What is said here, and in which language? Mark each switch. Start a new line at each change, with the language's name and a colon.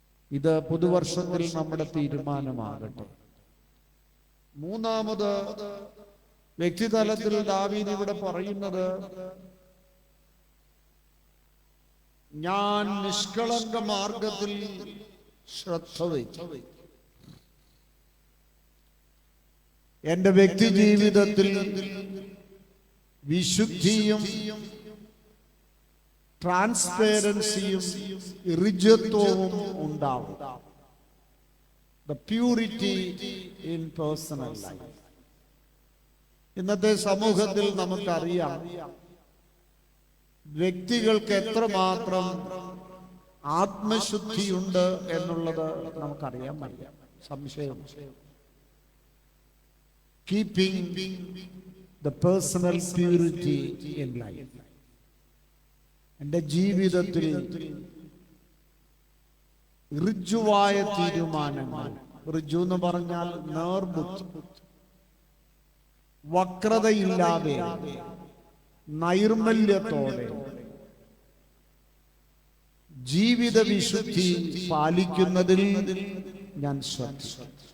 Malayalam: ഇത് പുതുവർഷത്തിൽ നമ്മുടെ തീരുമാനമാകട്ടെ. മൂന്നാമത്, വ്യക്തിതലത്തിൽ ദാവീദ് ഇവിടെ പറയുന്നത്, ഞാൻ നിഷ്കളങ്ക മാർഗത്തിൽ ശ്രദ്ധ വയ്ക്കും. എന്റെ വ്യക്തി ജീവിതത്തിൽ വിശുദ്ധിയും ട്രാൻസ്പെറൻസിയും ഋജത്വവും ഉണ്ടാവും.
English: The purity in personal life.
Malayalam: ഇന്നത്തെ സമൂഹത്തിൽ നമുക്കറിയാം, വ്യക്തികൾക്ക് എത്രമാത്രം ആത്മശുദ്ധിയുണ്ട് എന്നുള്ളത് നമുക്കറിയാൻ വയ്യ, സംശയം.
English: keeping the personal purity in life.
Malayalam: എൻ്റെ ജീവിതത്തിൽ ഋജുവായ തീരുമാനങ്ങൾ, ഋജു എന്ന് പറഞ്ഞാൽ നേർബുദ്ധി, വക്രതയില്ലാതെ നൈർമല്യത്തോടെ ജീവിത വിശുദ്ധി പാലിക്കുന്നതിൽ ഞാൻ ശ്രദ്ധിക്കും.